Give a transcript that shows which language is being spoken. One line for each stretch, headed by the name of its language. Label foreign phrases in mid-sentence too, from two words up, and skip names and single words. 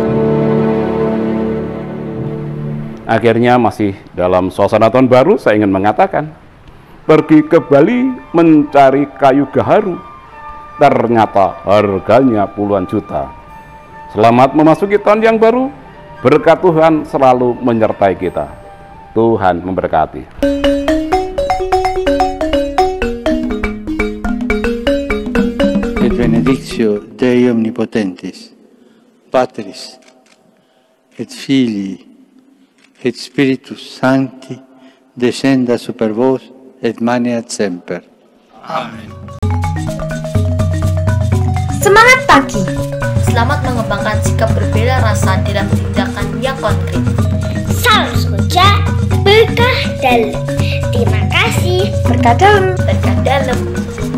Indonesian: Akhirnya masih dalam suasana tahun baru, saya ingin mengatakan, pergi ke Bali mencari kayu gaharu, ternyata harganya puluhan juta. Selamat memasuki tahun yang baru, berkat Tuhan selalu menyertai kita. Tuhan memberkati.
Latin: Et benedictio Dei omnipotentis, Patris, et Filii, et Spiritus Sancti, descenda super vos et maneat semper. Amen.
Indonesian: Semangat pagi! Selamat mengembangkan sikap berbeda rasa dalam tindakan yang konkret. Salam sejahtera, berkah dalam. Terima kasih. Berkah dalam. Berkah dalam.